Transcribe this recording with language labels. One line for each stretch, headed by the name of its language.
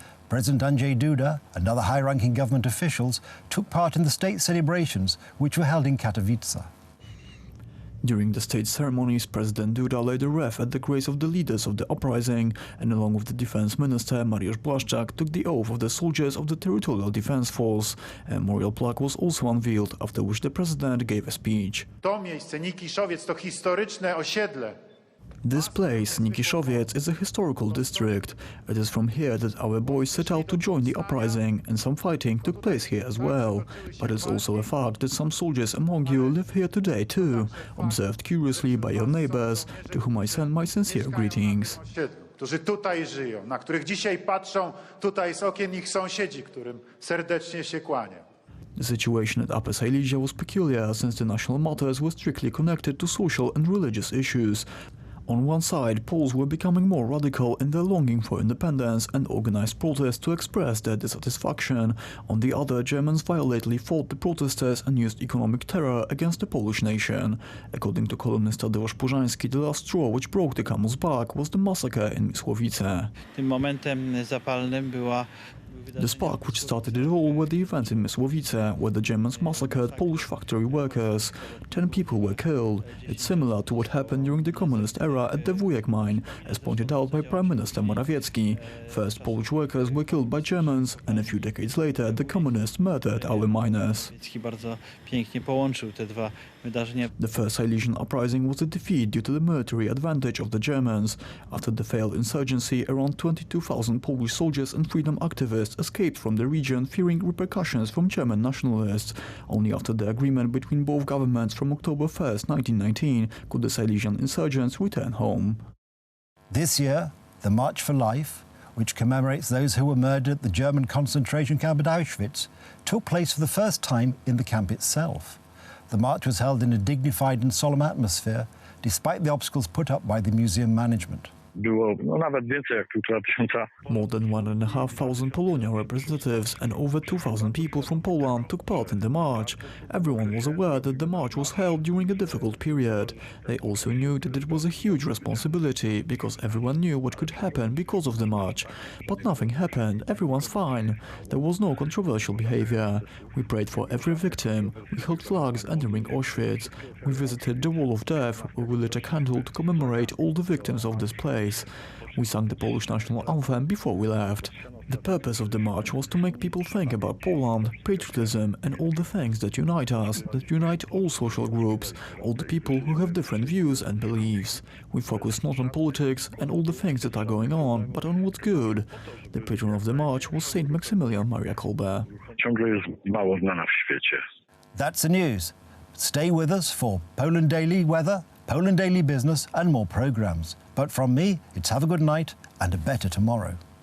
English: President Andrzej Duda and other high-ranking government officials took part in the state celebrations, which were held in Katowice. During the state ceremonies, President Duda laid a wreath at the graves of the leaders of the uprising and along with the Defense Minister Mariusz Błaszczak took the oath of the soldiers of the Territorial Defense Force. A memorial plaque was also unveiled, after which the President gave a speech.
Polish: To miejsce, Nikiszowiec, to historyczne osiedle.
English: This place, Nikiszowiec, is a historical district. It is from here that our boys set out to join the uprising, and some fighting took place here as well. But it's also a fact that some soldiers among you live here today too, observed curiously by your neighbors, to whom I send my sincere greetings.
Polish: Którzy tutaj żyją, na których dzisiaj patrzą tutaj z okien ich sąsiedzi, którym serdecznie się kłaniam.
English: The situation at Upper Silesia was peculiar, since the national matters were strictly connected to social and religious issues. On one side, Poles were becoming more radical in their longing for independence and organized protests to express their dissatisfaction. On the other, Germans violently fought the protesters and used economic terror against the Polish nation. According to columnist Tadeusz Purzański, the last straw which broke the camel's back was the massacre in Mysłowice.
Polish: Tym momentem zapalnym była
English: The spark which started it all were the events in Mysłowice, where the Germans massacred Polish factory workers. 10 people were killed. It's similar to what happened during the communist era at the Wujek mine, as pointed out by Prime Minister Morawiecki. First, Polish workers were killed by Germans, and a few decades later, the communists murdered our miners.
Polish: Bardzo pięknie połączył te dwa wydarzenia.
English: The first Silesian uprising was a defeat due to the military advantage of the Germans. After the failed insurgency, around 22,000 Polish soldiers and freedom activists escaped from the region, fearing repercussions from German nationalists. Only after the agreement between both governments from October 1st, 1919, could the Silesian insurgents return home. This year, the March for Life, which commemorates those who were murdered at the German concentration camp at Auschwitz, took place for the first time in the camp itself. The march was held in a dignified and solemn atmosphere, despite the obstacles put up by the museum management.
Polish: Było nawet więcej jak 1,5 tysiąca.
English: More than 1,500 Polonia representatives and over 2,000 people from Poland took part in the march. Everyone was aware that the march was held during a difficult period. They also knew that it was a huge responsibility, because everyone knew what could happen because of the march. But nothing happened, everyone's fine. There was no controversial behavior. We prayed for every victim, we held flags entering Auschwitz. We visited the Wall of Death, where we lit a candle to commemorate all the victims of this place. We sang the Polish national anthem before we left. The purpose of the march was to make people think about Poland, patriotism and all the things that unite us, that unite all social groups, all the people who have different views and beliefs. We focused not on politics and all the things that are going on, but on what's good. The patron of the march was Saint Maximilian Maria Kolbe.
Polish: Ciągle jest mało znana w świecie.
English: That's the news. Stay with us for Poland Daily Weather, Poland Daily Business and more programmes. But from me, it's have a good night and a better tomorrow.